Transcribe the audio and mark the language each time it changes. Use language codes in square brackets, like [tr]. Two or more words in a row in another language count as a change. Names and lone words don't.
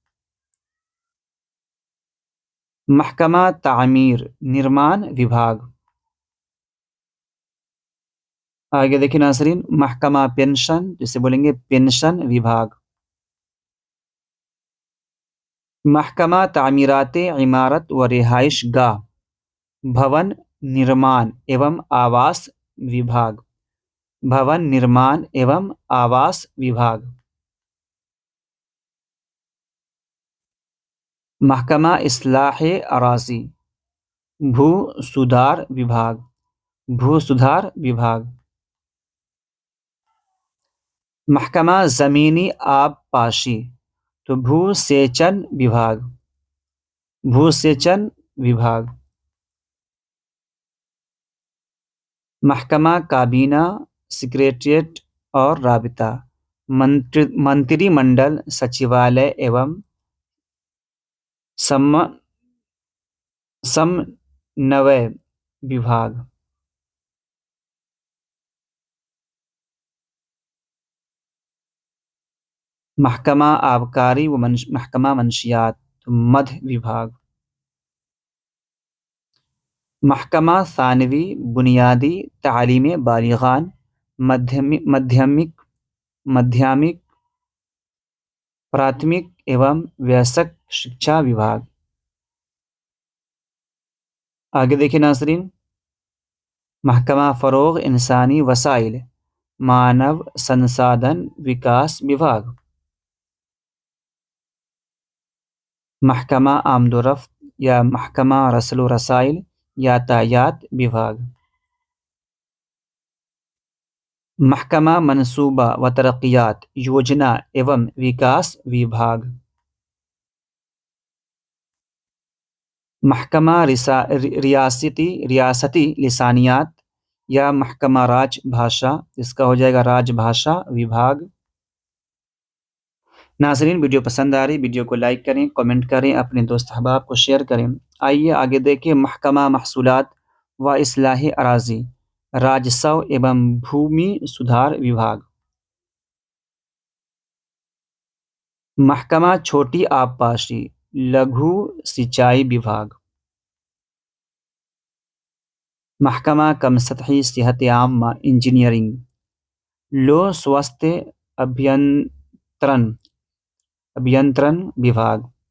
[hi] महकमा तामीर निर्माण विभाग। आगे देखिए नाज़रीन महकमा पेंशन, जिसे बोलेंगे पेंशन विभाग। महकमा तामीरात इमारत व रिहाइश गाह भवन निर्माण एवं आवास विभाग, भवन निर्माण एवं आवास विभाग। महकमा इस्लाह अराज़ी भू सुधार विभाग, भू सुधार विभाग। महकमा ज़मीनी आबपाशी, तो भूसेचन विभाग, भूसेचन विभाग। महकमा काबीना सेक्रेटेरिएट और राबिता मंत्रिमंडल सचिवालय एवं समन्वय विभाग। महकमा आबकारी व महकमा मंशियात, मध विभाग। महकमा सानवी बुनियादी तालीम बालिगान माध्यमिक प्राथमिक एवं वयस्क शिक्षा विभाग। आगे देखिए नाज़रीन महकमा फ़रोग़ इंसानी वसाइल मानव संसाधन विकास विभाग। महकमा आमदोरफ्त या महकमा रसल व रसाइल यातायात विभाग। महकमा मनसूबा व तरक्यात योजना एवं विकास विभाग। महकमा रियासती लिसानियात या महकमा राजभाषा, इसका हो जाएगा राजभाषा विभाग। नाज़रीन वीडियो पसंद आ रही वीडियो को लाइक करें, कमेंट करें, अपने दोस्त अहबाब को शेयर करें। आइए आगे देखिए महकमा महसूलात व इस्लाह अराज़ी राजस्व एवं भूमि सुधार विभाग। महकमा छोटी आबपाशी लघु सिंचाई विभाग। महकमा कम सतही सेहत आम्मा इंजीनियरिंग लो स्वास्थ्य अभियंत्रण विभाग।